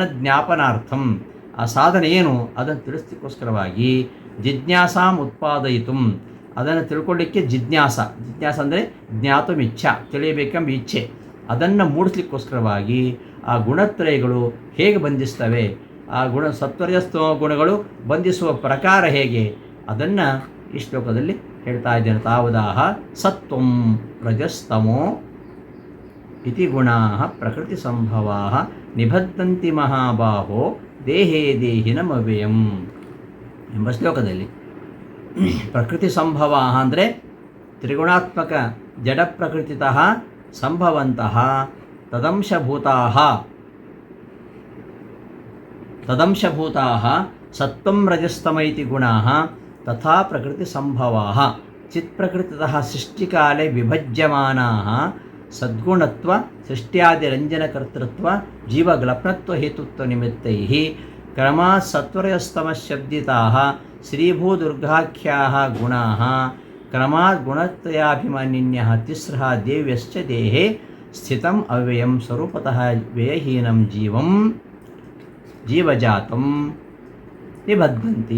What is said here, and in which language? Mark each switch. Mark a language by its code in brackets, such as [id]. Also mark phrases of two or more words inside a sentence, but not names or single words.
[kn] ಜ್ಞಾಪನಾರ್ಥಂ, ಆ ಸಾಧನೆ ಏನು ಅದನ್ನು ತಿಳಿಸ್ಲಿಕ್ಕೋಸ್ಕರವಾಗಿ [sa] ಜಿಜ್ಞಾಸಾಂ ಉತ್ಪಾದಯಿತು, [kn] ಅದನ್ನು ತಿಳ್ಕೊಳ್ಳಿಕ್ಕೆ ಜಿಜ್ಞಾಸ ಅಂದರೆ [sa] ಜ್ಞಾತುಂ ಇಚ್ಛಾ, [kn] ತಿಳಿಯಬೇಕೆಂಬ ಇಚ್ಛೆ, ಅದನ್ನು ಮೂಡಿಸ್ಲಿಕ್ಕೋಸ್ಕರವಾಗಿ ಆ ಗುಣತ್ರಯಗಳು ಹೇಗೆ ಬಂಧಿಸ್ತವೆ, ಆ ಸತ್ವರಜಸ್ತಮ ಗುಣಗಳು ಬಂಧಿಸುವ ಪ್ರಕಾರ ಹೇಗೆ ಅದನ್ನು ಈ ಶ್ಲೋಕದಲ್ಲಿ ಹೇಳ್ತಾ ಇದ್ದೇನೆ. [sa] ತಾವದಾಹ ಸತ್ವಂ ರಜಸ್ತಮೋ ಇತಿ ಗುಣಾ ಪ್ರಕೃತಿ ಸಂಭವಾ ನಿಬದ್ಧಂತಿ ಮಹಾಬಾಹೋ ದೇಹೇ ದೇಹಿನಮವ್ಯಯಂ [kn] ಎಂಬ ಶ್ಲೋಕದಲ್ಲಿ ಪ್ರಕೃತಿ ಸಂಭವ ಅಂದರೆ [sa] ತ್ರಿಗುಣಾತ್ಮಕ ಜಡ ಪ್ರಕೃತಿತಃ ಸಂಭವಂತಹ ತದಂಶಭೂತಾಃ ಸತ್ವಂ ರಜಸ್ತಮ ಇತಿ ಗುಣಾಃ ತಥಾ ಪ್ರಕೃತಿ ಸಂಭವಾಃ ಚಿತ್ಪ್ರಕೃತಿತಃ ಸೃಷ್ಟಿಕಾಲೇ ವಿಭಜ್ಯಮಾನಾಃ ಸದ್ಗುಣತ್ವ ಸೃಷ್ಟ್ಯಾದಿರಂಜನಕರ್ತೃತ್ವ ಜೀವಗ್ಲಪ್ನತ್ವ ಹೇತುತ್ವ ನಿಮಿತ್ತೈಃ ಕ್ರಮಾತ್ ಸತ್ವರಜಸ್ತಮಶಬ್ದಿತಾಃ ಶ್ರೀಭೂದುರ್ಗಾಖ್ಯಾಃ ಗುಣಾಃ ಕ್ರಮಾತ್ ಗುಣತ್ರಯಾಭಿಮಾನಿನ್ಯಃ ತಿಸ್ರಃ ದೇವ್ಯಶ್ಚ ದೇಹೇ ಸ್ಥಿತಂ ಅವ್ಯಯಂ ಸ್ವರೂಪತಃ ವ್ಯಯಹೀನಂ ಜೀವಜಾತಂ ನಿಬದ್ಧಂತಿ.